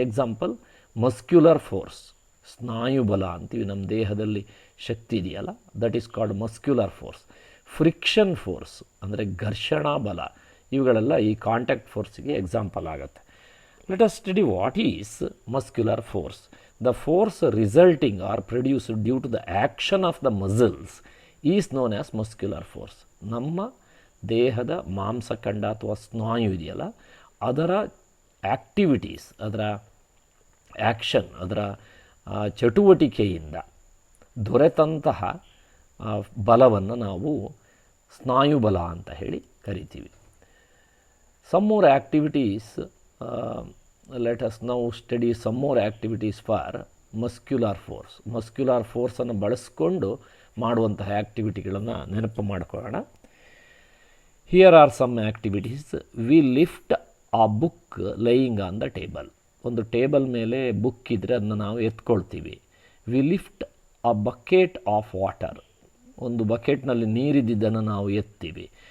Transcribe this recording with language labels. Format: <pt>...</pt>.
<kn>Example, muscular force, ಸ್ನಾಯುಬಲ ಅಂತೀವಿ. ನಮ್ಮ ದೇಹದಲ್ಲಿ ಶಕ್ತಿ ಇದೆಯಲ್ಲ,</kn> <en>That is called muscular force.</en> <kn>Friction force ಅಂದರೆ ಘರ್ಷಣಾ ಬಲ, ಇವುಗಳೆಲ್ಲ ಈ ಕಾಂಟ್ಯಾಕ್ಟ್ ಫೋರ್ಸ್ಗೆ ಎಕ್ಸಾಂಪಲ್ ಆಗುತ್ತೆ.</kn> <en>Let us study what is muscular force. The force resulting or produced due to the action of the muscles is known as muscular force.</en> <kn>ನಮ್ಮ ದೇಹದ ಮಾಂಸಖಂಡ ಅಥವಾ ಸ್ನಾಯು ಇದೆಯಲ್ಲ, ಅದರ ಆ್ಯಕ್ಟಿವಿಟೀಸ್, ಅದರ ಆ್ಯಕ್ಷನ್, ಅದರ ಚಟುವಟಿಕೆಯಿಂದ ದೊರೆತಂತಹ ಬಲವನ್ನು ನಾವು ಸ್ನಾಯುಬಲ ಅಂತ ಹೇಳಿ ಕರಿತೀವಿ.</kn> <en>Some more activities, let us now study some more activities for muscular force.</en> <kn>muscular ಫೋರ್ಸನ್ನು ಬಳಸ್ಕೊಂಡು ಮಾಡುವಂತಹ ಆ್ಯಕ್ಟಿವಿಟಿಗಳನ್ನು ನೆನಪು ಮಾಡಿಕೊಳ್ಳೋಣ.</kn> <en>Here are some activities. We lift a book lying on the table.</en> <kn>ಒಂದು ಟೇಬಲ್ ಮೇಲೆ ಬುಕ್ ಇದ್ದರೆ ಅದನ್ನು ನಾವು ಎತ್ಕೊಳ್ತೀವಿ.</kn> <en>we lift a bucket of water,</en> <kn>ಒಂದು ಬಕೆಟ್ನಲ್ಲಿ ನೀರಿದ್ದನ್ನು ನಾವು ಎತ್ತೀವಿ.</kn>